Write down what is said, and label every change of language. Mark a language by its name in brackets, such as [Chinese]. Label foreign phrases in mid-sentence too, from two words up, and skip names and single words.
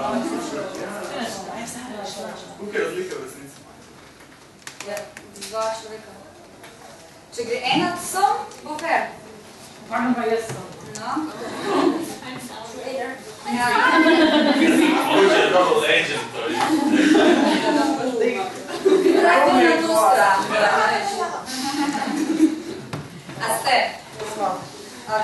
[Slovenian] Koliko je razlika v resnici? Ja, 2 človeka. Če gre ena sem, bo fair. Varno pa jaz sem. No? Ja. Mogoče je [English] double agent, [Slovenian] to je. Dajte na to stran. A ste? Ok.